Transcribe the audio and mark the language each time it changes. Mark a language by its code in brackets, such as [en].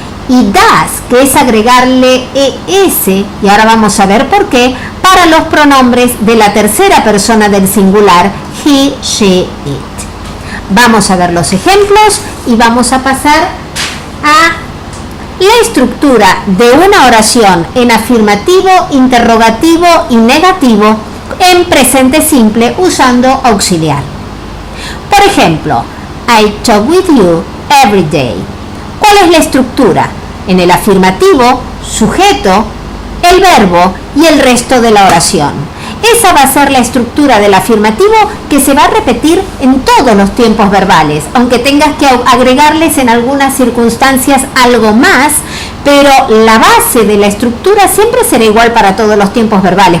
[es] Y does, que es agregarle es, y ahora vamos a ver por qué, para los pronombres de la tercera persona del singular, he, she, it. Vamos a ver los ejemplos y vamos a pasar a la estructura de una oración en afirmativo, interrogativo y negativo en presente simple usando auxiliar. [en] Por ejemplo, I talk with you every day. [es] ¿Cuál es la estructura? En el afirmativo, sujeto, el verbo y el resto de la oración. Esa va a ser la estructura del afirmativo que se va a repetir en todos los tiempos verbales, aunque tengas que agregarles en algunas circunstancias algo más, pero la base de la estructura siempre será igual para todos los tiempos verbales.